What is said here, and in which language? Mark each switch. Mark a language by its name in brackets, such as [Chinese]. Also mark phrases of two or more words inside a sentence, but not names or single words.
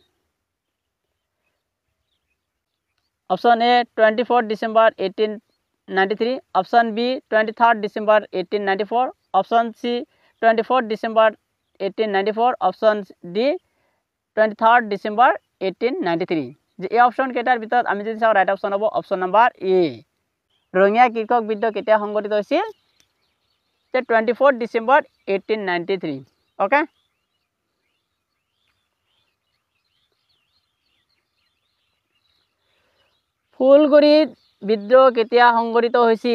[English] option A 24 December 18 1893, option B 23rd December 1894, option C 24th December 1894, option D 23rd December 1893. [Assamese] যে এই অপশন কেইটাৰ ভিতৰত আমি যদি চাওঁ [English] right option [Assamese] হ'ব [English] option number A. [Assamese] ৰঙিয়া কৃষক বিদ্ৰোহ কেতিয়া সংঘটিত হৈছিল? [English] 24th December 1893. [Assamese] ওকে, ফুলগুৰি বিদ্ৰোহ কেতিয়া সংঘটিত হৈছিল?